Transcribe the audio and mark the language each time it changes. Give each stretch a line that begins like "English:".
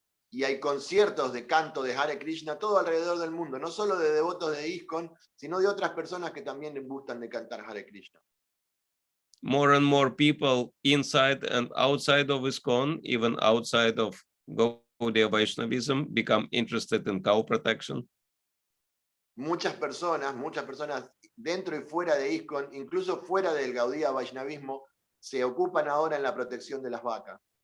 Spanish: Y hay conciertos de canto de Hare Krishna todo alrededor del mundo, no solo de devotos de ISKCON, sino de otras personas que también les gustan de cantar Hare Krishna.
English: More and more people inside and outside of ISKCON, even outside of Gaudiya Vaishnavism, become interested in cow protection.
Spanish: Muchas personas dentro y fuera de ISKCON, incluso fuera del Gaudiya Vaishnavismo, se ocupan ahora en la protección de las vacas.